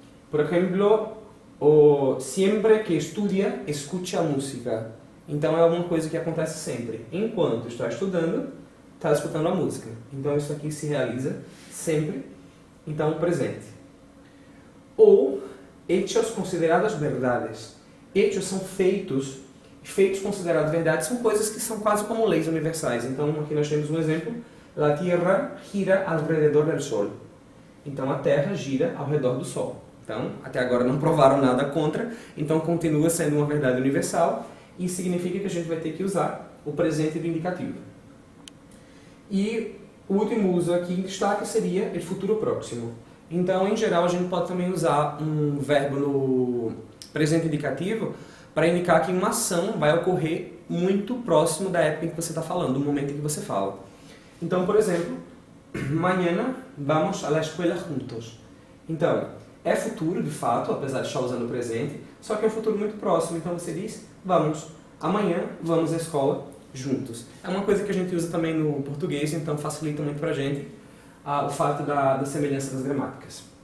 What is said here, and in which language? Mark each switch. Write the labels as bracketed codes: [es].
[pt] Por exemplo, [es] siempre que estudia, escucha música. [pt] Então é alguma coisa que acontece sempre. Enquanto está estudando, está escutando a música. Então isso aqui se realiza sempre. Então, presente. Ou hechos considerados verdades. Hechos são feitos considerados verdades são coisas que são quase como leis universais. Então, aqui nós temos um exemplo. [es] La Tierra gira alrededor del Sol. [pt] Então, a Terra gira ao redor do Sol. Então, até agora não provaram nada contra, então continua sendo uma verdade universal e significa que a gente vai ter que usar o presente do indicativo. E o último uso aqui em destaque seria o futuro próximo. Então, em geral, a gente pode também usar um verbo no presente indicativo para indicar que uma ação vai ocorrer muito próximo da época em que você está falando, do momento em que você fala. Então, por exemplo, [es] mañana vamos a la escuela juntos. [pt] Então, é futuro, de fato, apesar de estar usando o presente, só que é um futuro muito próximo. Então você diz, vamos, amanhã vamos à escola juntos. É uma coisa que a gente usa também no português, então facilita muito pra gente o fato da semelhança das gramáticas.